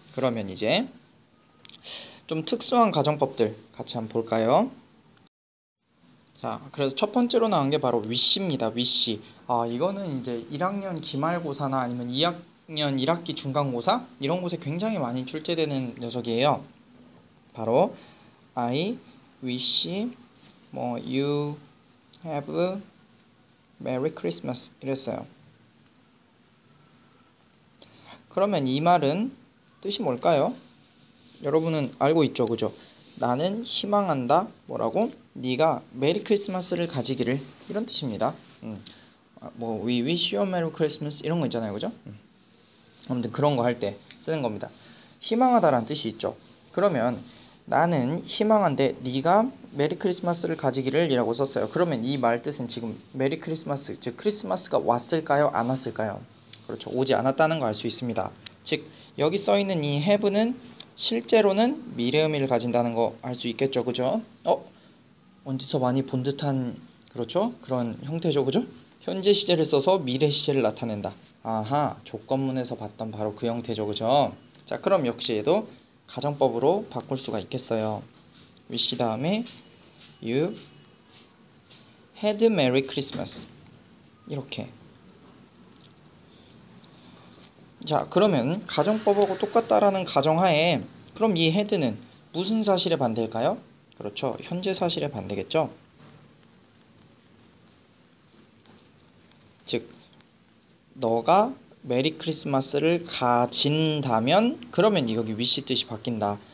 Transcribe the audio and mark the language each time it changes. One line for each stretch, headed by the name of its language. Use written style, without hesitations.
Korean: 그러면 이제 좀 특수한 가정법들 같이 한번 볼까요? 자, 그래서 첫 번째로 나온 게 바로 위시입니다. 위시. 이거는 이제 1학년 기말고사나 아니면 2학년 1학기 중간고사 이런 곳에 굉장히 많이 출제되는 녀석이에요. 바로
English: I wish you have Merry Christmas
Korean: 이랬어요. 그러면 이 말은 뜻이 뭘까요? 여러분은 알고 있죠, 그죠? 나는 희망한다. 뭐라고? 네가 메리 크리스마스를 가지기를 이런 뜻입니다.
English: We wish you a Merry Christmas
Korean: 이런 거 있잖아요, 그죠? 아무튼 그런 거 할 때 쓰는 겁니다. 희망하다라는 뜻이 있죠. 그러면 나는 희망한데 네가 메리 크리스마스를 가지기를 이라고 썼어요. 그러면 이 말 뜻은 지금 메리 크리스마스, 즉 크리스마스가 왔을까요? 안 왔을까요? 그렇죠. 오지 않았다는 거 알 수 있습니다. 즉 여기 써 있는 이 have는 실제로는 미래 의미를 가진다는 거 알 수 있겠죠, 그죠? 어디서 많이 본 듯한 그렇죠? 그런 형태죠, 그죠? 현재 시제를 써서 미래 시제를 나타낸다. 아하, 조건문에서 봤던 바로 그 형태죠, 그죠? 자, 그럼 역시 얘도 가정법으로 바꿀 수가 있겠어요.
English: wish
Korean: 다음에
English: you had Merry Christmas
Korean: 이렇게. 자, 그러면 가정법하고 똑같다라는 가정하에 그럼 이 had는 무슨 사실의 반대일까요? 그렇죠, 현재 사실의 반대겠죠. 즉 너가 메리 크리스마스를 가진다면 그러면 여기 wish 뜻이 바뀐다.